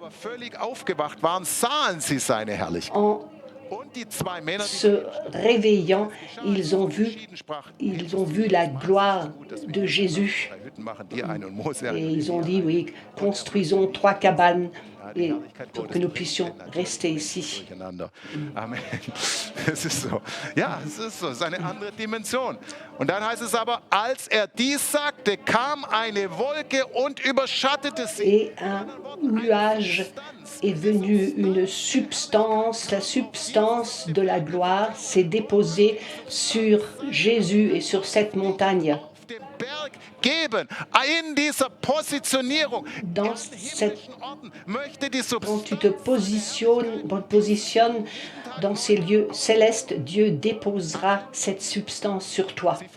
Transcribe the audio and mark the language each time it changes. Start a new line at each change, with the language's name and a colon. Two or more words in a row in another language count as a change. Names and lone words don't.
French: En se réveillant, ils ont vu la gloire de Jésus. Et ils ont dit, oui, construisons 3 cabanes et pour que nous puissions rester ici.
German: Amen. Es ist so. Ja, es ist so. Es ist eine andere Dimension. Und dann heißt es aber, als dies sagte, kam eine Wolke und überschattete sie.
French: Et un nuage est venu, une substance, la substance de la gloire s'est déposée sur Jésus et sur cette montagne. Dans quand tu te positionnes dans ces lieux célestes, Dieu déposera cette substance sur toi.